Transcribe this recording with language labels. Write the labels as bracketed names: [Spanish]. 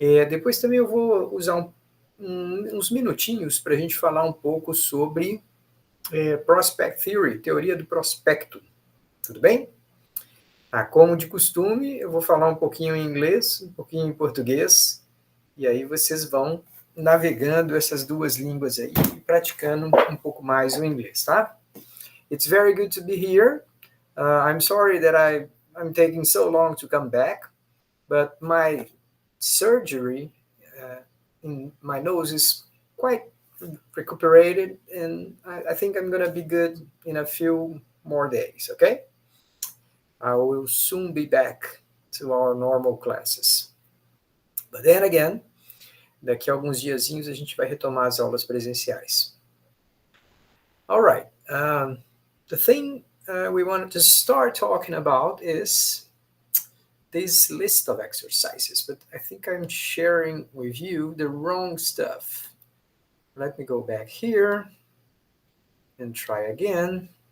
[Portuguese] Depois também eu vou usar uns minutinhos para a gente falar um pouco sobre Prospect Theory, teoria do prospecto, tudo bem? Como de costume, eu vou falar um pouquinho em inglês, um pouquinho em português, e aí vocês vão navegando essas duas línguas aí e praticando um pouco mais o inglês, tá? [English] It's very good to be here. I'm sorry that I'm taking so long to come back, but my surgery in my nose is quite recuperated, and I think I'm going to be good in a few more days, okay? I will soon be back to our normal classes. But then again, [Portuguese] daqui a alguns diazinhos a gente vai retomar as aulas presenciais. [English] All right. The thing we wanted to start talking about is this list of exercises, but I think I'm sharing with you the wrong stuff. Let me go back here and try again.